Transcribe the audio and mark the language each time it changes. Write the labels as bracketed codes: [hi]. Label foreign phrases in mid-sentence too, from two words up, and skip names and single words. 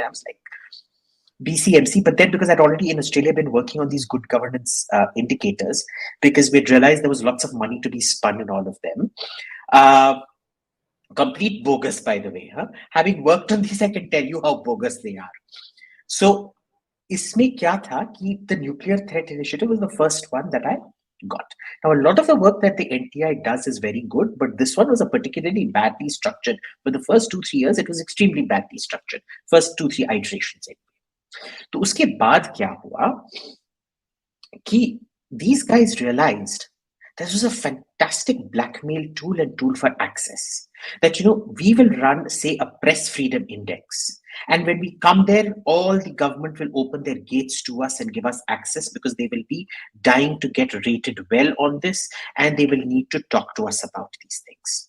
[en] I was like, BCMC, but then because I'd already in Australia been working on these good governance indicators, because we'd realized there was lots of money to be spun in all of them. Complete bogus, by the way. Having worked on these, I can tell you how bogus they are. So, [hi] इसमें क्या था कि [en] the Nuclear Threat Initiative was the first one that I got. Now, a lot of the work that the NTI does is very good, but this one was a particularly badly structured. For the first 2-3 years, it was extremely badly structured. First 2-3 iterations. [hi] तो उसके बाद क्या हुआ कि [en] these guys realized this was a fantastic blackmail tool and tool for access. That, we will run, say, a press freedom index. And when we come there, all the government will open their gates to us and give us access because they will be dying to get rated well on this and they will need to talk to us about these things.